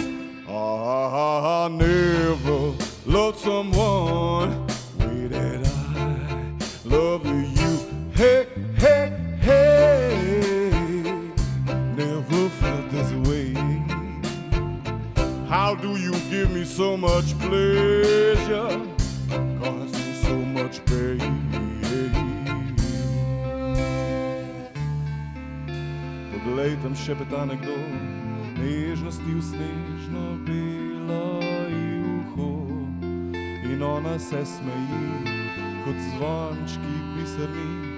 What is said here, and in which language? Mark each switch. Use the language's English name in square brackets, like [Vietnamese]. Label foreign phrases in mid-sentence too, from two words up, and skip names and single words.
[English] I never loved someone way that I love you. Hey, hey, hey, never felt this way. How do you give me so much pleasure, cause me so much pain? [Slovenian] Poglej, tam šepeta nekdo, nežnosti v snežno belo juho. In ona se smeji, kot zvončki biserni.